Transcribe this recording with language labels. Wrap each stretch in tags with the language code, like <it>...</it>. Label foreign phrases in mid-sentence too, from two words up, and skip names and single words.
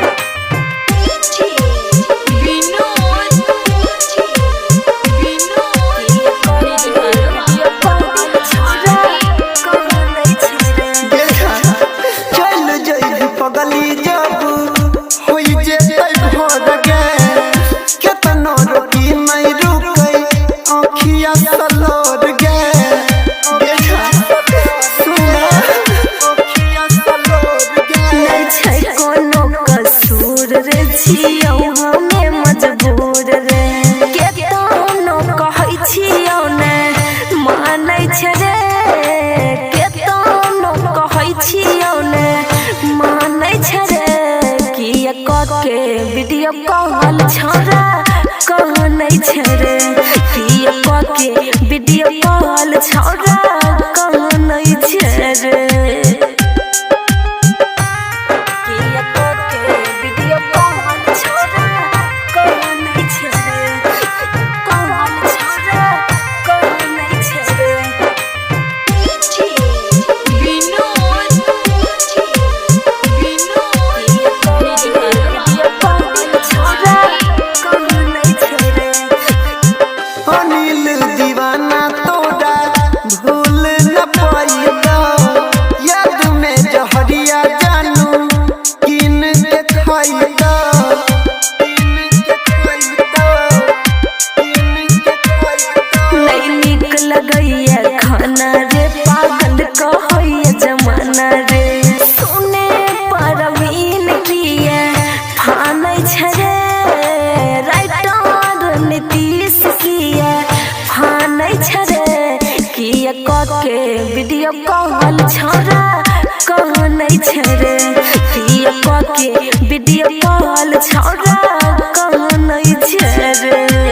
<mai>पगली जब होई जेतै भोर गे केतनो रोकी नहीं रुकै आँखिया सलोर गे देखा सुना आँखिया सलोर गे नहीं छै कोनो कसूर रे छियौ हमे मजबूर रे केतनो कहै छियौ ने मानै छै रे केतनो कहै छियौ ने मानै छै रे किया के</mai> <en>video call</en> <mai>छोरा कहने छै रे किया के</mai> <en>video call</en> <mai>छोरा कहने छै रे किया के</mai> <en>video call</en> <mai>छोरा कहने छै रे कॉल छोरा कहने छै रे अनिल दीवाना तोड़ा भूल न पाइदा याद में जहरिया जानू किन के खाइदा नहीं निक लगैया खाना रे पागल कहैया जमाना रे सुने परवीन किया फानै छै रे राइटर नीतीश किया फानै छै रे किया के</mai> <en>video call</en> <mai>छोरा कहने छै रे किया के</mai> <en>video call</en> <mai>छोरा कहने छै रे।</mai>